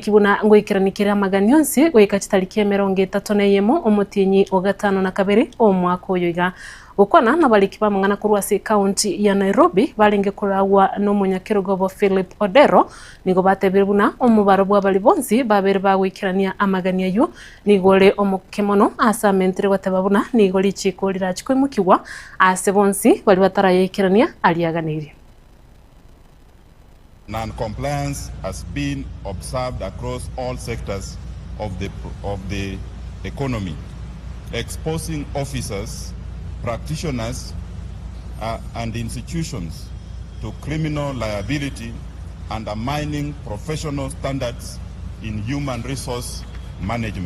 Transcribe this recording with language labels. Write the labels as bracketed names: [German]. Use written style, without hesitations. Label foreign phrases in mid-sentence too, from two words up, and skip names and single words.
[Gusii] kibuna ngoikiranikira maganionsi goika chitalikie 31 omutinyi ogatano na kabiri omwaka oyoiga ukona na baliki ba mangana kurwa se county ya Nairobi balenge kuragwa no munyakirugobo Philip Odero nigo batebire buna omubaro bwa bali bonsi babere bagwikirania amagania yu nigole omukemono asamentre watababuna nigo lichiko lirachikwimukiwa ase bonsi bali batarayikirania aliaganiri. [English] Non-compliance has been observed across all sectors of the economy, exposing officers, practitioners, and institutions to criminal liability, undermining professional standards in human resource management.